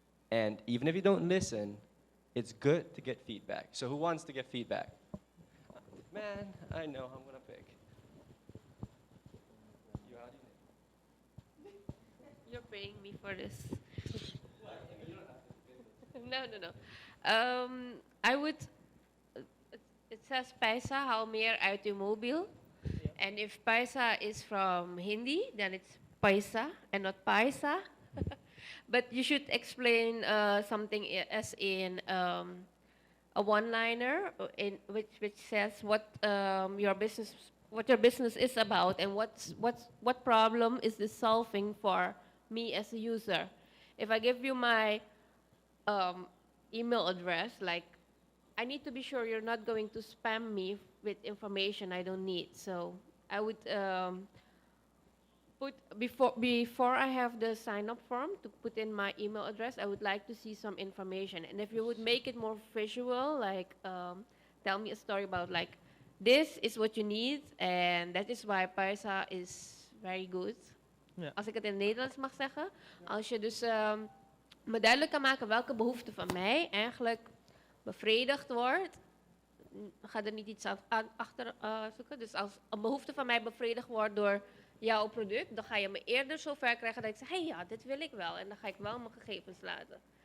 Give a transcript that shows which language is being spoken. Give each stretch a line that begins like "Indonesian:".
English: And even if you don't listen, it's good to get feedback. So who wants to get feedback? Man, I know I'm going to pick. You're paying me for this. No. I would, it says Paisa,
Dutch: haal meer uit uw mobiel.
English: And if Paisa is from Hindi, then it's Paisa and not Paisa. But you should explain something as in a one-liner in which says what your business is about and what problem is this solving for me as a user. If I give you my email address, like I need to be sure you're not going to spam me with information I don't need. So I would put before I have the sign-up form to put in my email address, I would like to see some information. And if you would make it more visual, like tell me a story about like this is what you need, and that is why Paisa is very good.
Dutch: Ja. Als ik het in het Nederlands mag zeggen, als je dus me duidelijk kan maken welke behoefte van mij eigenlijk bevredigd wordt, ga er niet iets achter zoeken. Dus als een behoefte van mij bevredigd wordt door jouw product, dan ga je me eerder zover krijgen dat ik zeg, hey ja, dit wil ik wel. En dan ga ik wel mijn gegevens laten.